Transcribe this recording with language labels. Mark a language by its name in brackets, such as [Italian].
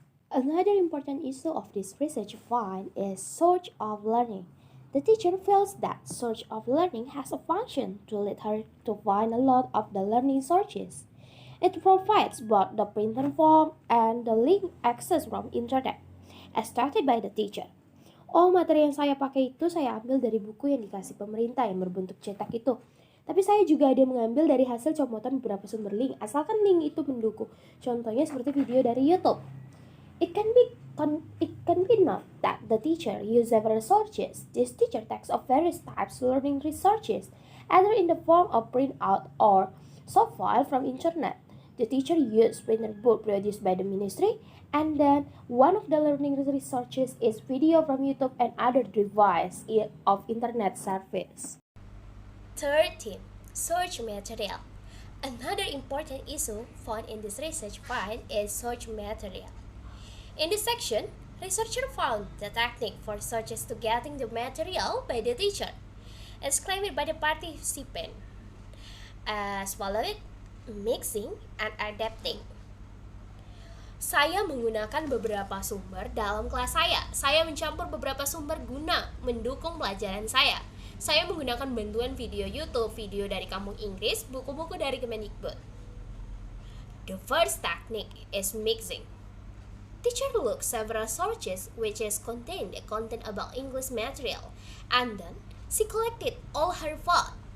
[English] Another important issue of this research find is search of learning. The teacher feels that search of learning has a function to lead her to find a lot of the learning sources. It provides both the printed form and the link access from internet, as stated by the teacher. [Indonesian] Materi yang saya pakai itu saya ambil dari buku yang dikasih pemerintah yang berbentuk cetak itu. Tapi saya juga ada mengambil dari hasil copotan beberapa sumber link, asalkan link itu mendukung. Contohnya seperti video dari YouTube. [English] It can be noted that the teacher used several sources. This teacher takes of various types learning resources, either in the form of printout or soft file from internet. The teacher used printed book produced by the ministry, and then one of the learning resources is video from YouTube and other device of internet service. Third theme, search material. Another important issue found in this research find is search material. In this section, researcher found the technique for searches to getting the material by the teacher. It's claimed by the participant as follows: mixing and adapting. [Indonesian] Saya menggunakan beberapa sumber dalam kelas saya. Saya mencampur beberapa sumber guna mendukung pelajaran saya. Saya menggunakan bantuan video YouTube, video dari Kamus Inggris, buku-buku dari Kemendikbud. [English] The first technique is mixing. Teacher looks several sources which is contain the content about English material, and then she collected all her thought.